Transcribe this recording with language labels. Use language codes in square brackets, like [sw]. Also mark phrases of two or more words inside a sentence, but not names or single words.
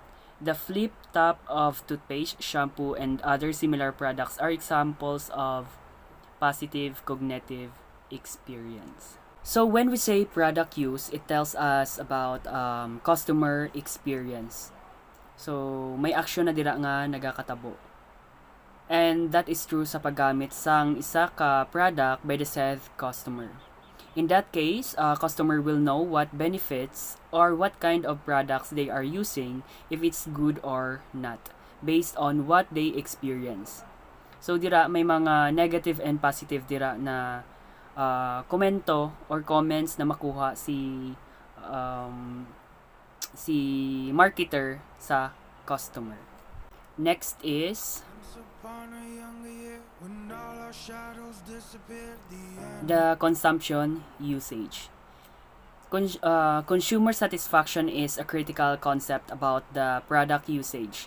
[en] The flip top of toothpaste, shampoo, and other similar products are examples of positive cognitive experience. So when we say product use, it tells us about customer experience. [hil] So may action na dira nga nagakatabo. [en] And that is true [hil] sa paggamit sang isa ka [en] product by the said customer. In that case, customer will know what benefits or what kind of products they are using, if it's good or not, based on what they experience. [hil] So dira may mga [en] negative and positive [hil] dira na komento or comments na makuha um, si marketer sa customer. [en] Next is Once upon a younger year, when all our shadows disappeared, the end. the consumption usage. Consumer satisfaction is a critical concept about the product usage.